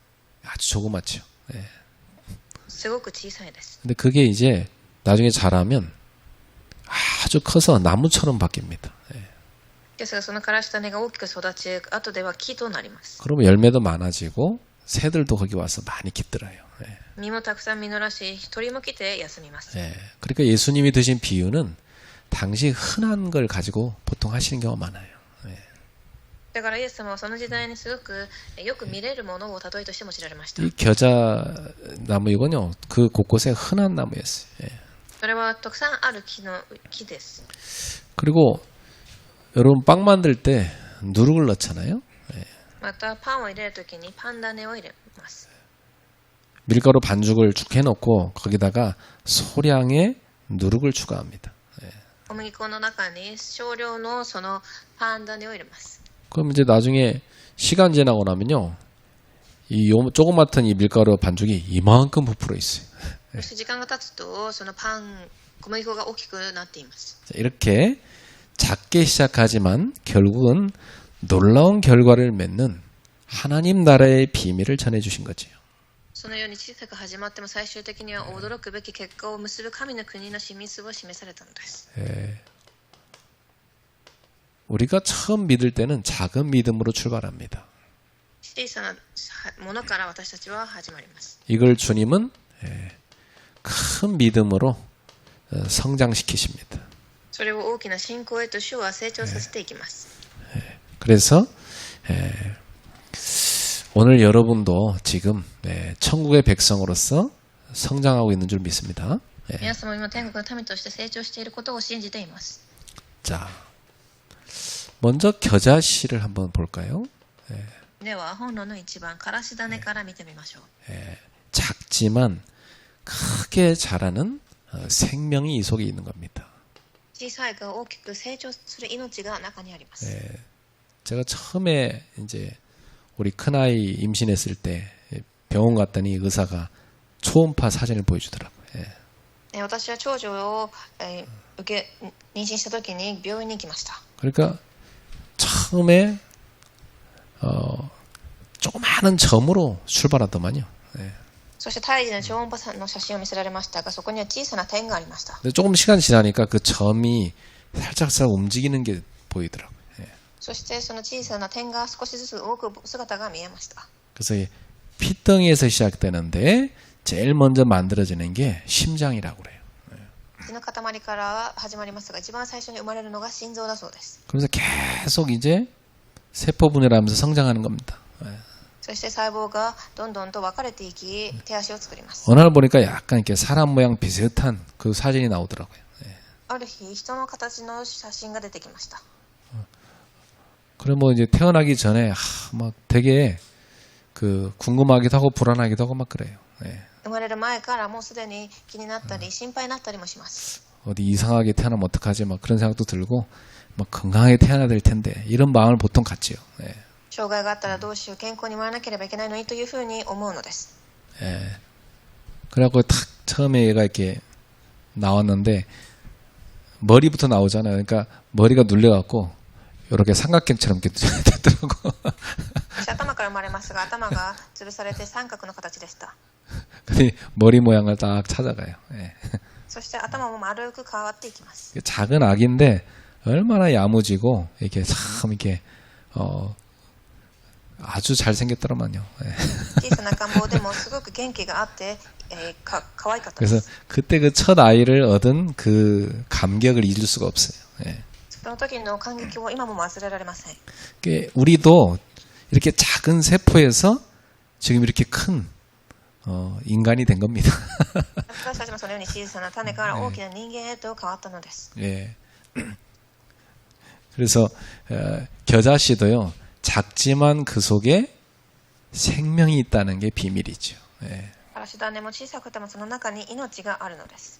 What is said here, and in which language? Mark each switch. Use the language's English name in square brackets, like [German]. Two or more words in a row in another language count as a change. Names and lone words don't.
[Korean] 아주 조그맣죠. 예. [Japanese] すごく小さいです。 [Korean] 근데 그게 이제 나중에 자라면 아주 커서 나무처럼 바뀝니다. 예. [Japanese] ですがそのからし種が大きく育ち、後では木となります。 [Korean] 그러면 열매도 많아지고 새들도 거기 와서 많이 깃들어요. 예. [Japanese] 実もたくさん実らし、鳥も来て休みます。 [Korean] 예. 그러니까 예수님이 드신 비유는 당시 흔한 걸 가지고 보통 하시는 경우가 많아요. 예. [Japanese] だからイエス様はその時代にすごくよく見れるものを例えとして用いられました。 [Korean] 이 겨자나무 이건요, 그 곳곳에 흔한 나무였어요. 예. [Japanese] それはたくさんある木です。 [Korean] 그리고 여러분 빵 만들 때 누룩을 넣잖아요. 예. [Japanese] またパンを入れるときにパン種を入れます。 [Korean] 밀가루 반죽을 쭉 해놓고 거기다가 소량의 누룩을 추가합니다. 예. [Japanese] 小麦粉の中に少量のそのパン種を入れます。 [Korean] 그럼 이제 나중에 시간 지나고 나면요, 조그맣던 이 밀가루 반죽이 이만큼 부풀어 있어요. [Japanese] そして時間が経つとその小麦粉が大きくなっています。 [Korean] 이렇게 작게 시작하지만 결국은 놀라운 결과를 맺는 하나님 나라의 비밀을 전해주신 거지요. [Japanese] そのように小さく始まっても最終的には驚くべき結果を結ぶ神の国の秘密を示されたのです。 [Korean] 예. 우리가 처음 믿을 때는 작은 믿음으로 출발합니다. [Japanese] 小さなものから私たちは始まります。 [Korean] 이걸 주님은 큰 믿음으로 성장시키십니다. [Japanese] それを大きな信仰へと主は成長させていきます。 [Korean] 그래서 오늘 여러분도 지금 천국의 백성으로서 성장하고 있는 줄 믿습니다. [Japanese] 皆様今天国の民として成長していることを信じています。 [Korean] 자, 먼저 겨자씨를 한번 볼까요? [Japanese] では本論の一番からし種から見てみましょう。 [Korean] 작지만 크게 자라는 생명이 이 속에 있는 겁니다. [Japanese] 小さいが大きく成長する命が中にあります。 [Korean] 제가 처음에 이제 우리 큰아이 임신했을 때 병원 갔더니 의사가 초음파 사진을 보여주더라고요. [Japanese] 私は長女を、妊娠した時に病院に行きました。 [Korean] 그러니까 처음에 조그마한 점으로 출발하더만요. [Japanese] そして胎児の超音波の写真を見せられましたが、そこには小さな点がありました。 [Korean] 근데 조금 시간 지나니까 그 점이 살짝 움직이는 게 보이더라고요. [Japanese] そしてその小さな点が少しずつ動く姿が見えました。 [Korean] 그래서 이 피덩이에서 시작되는데 제일 먼저 만들어지는 게 심장이라고 그래요. [Japanese] 血の塊から始まりますが、一番最初に生まれるのが心臓だそうです。 [Korean] 그래서 계속 이제 세포 분열하면서 성장하는 겁니다. [Japanese] そして細胞がどんどんと分かれていき、手足を作ります。 [Korean] 어느 날 보니까 약간 이렇게 사람 모양 비슷한 그 사진이 나오더라고요. [Japanese] ある日、人の形の写真が出てきました。 [Korean] 그래 뭐 이제 태어나기 전에 막 되게 그 궁금하기도 하고 불안하기도 하고 막 그래요. [Japanese] 生まれる前からもうすでに気になったり心配になったりもします。 [Korean] 어디 이상하게 태어나면 어떡하지 막 그런 생각도 들고 막 건강하게 태어나야 될 텐데 이런 마음을 보통 갖지요. [Japanese] 障害があったらどうしよう、健康に生まれなければいけないのにというふうに思うのです。 [Korean] 그래갖고 탁 처음에 얘가 이렇게 나왔는데 머리부터 나오잖아요. 그러니까 머리가 눌려갖고 이렇게 삼각형처럼 이렇게 됐더라고. [Japanese] 頭から生まれますが、頭が潰されて三角の形でした。 [Korean] 근데 머리 모양을 딱 찾아가요. [Japanese] そして頭も丸く変わっていきます。 [Korean] 작은 아기인데 얼마나 야무지고 이렇게 참 이렇게 아주 잘 생겼더라만요. [Japanese] 小さな赤ん坊でもすごく元気があって、可愛かったで [Korean] 그래서 [Japanese] す。 [Korean] 그때 그 첫 아이를 얻은 그 감격을 잊을 수가 없어요. [Japanese] その時の感激を今も忘れられません。 [Korean] 우리도 이렇게 작은 세포에서 지금 이렇게 큰 인간이 된 겁니다. [Japanese] 私たちもそのように小さな種から大きな人間へと変わったのです。 [Korean] 예. 그래서 겨자씨도요, 작지만 그 속에 생명이 있다는 게 비밀이죠. 예. [Japanese] からし種も小さくてもその中に命があるのです。